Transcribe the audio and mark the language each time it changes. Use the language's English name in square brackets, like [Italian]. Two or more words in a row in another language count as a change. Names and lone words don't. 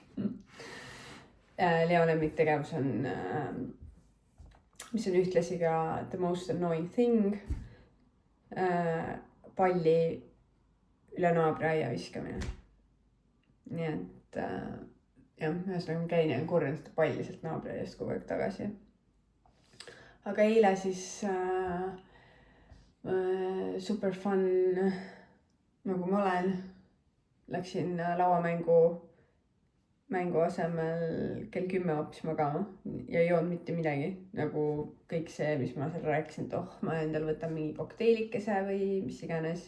[Estonian] Leo lemmiktegevus on, mis on ühtlasi ka [English] the most annoying thing, [Estonian] palli üle naabriaia viskamine. Nii et jah, ühesõnaga käin ja korjan seda palli sealt naabriaiast kogu aeg tagasi. Aga eile siis [English] super fun, [Estonian] nagu ma olen, läksin lauamängu asemel kell 10 hoopis magama ja ei joonud mitte midagi, nagu kõik see, mis ma seal rääkisin, et ma endal võtan mingi kokteilikese või mis iganes.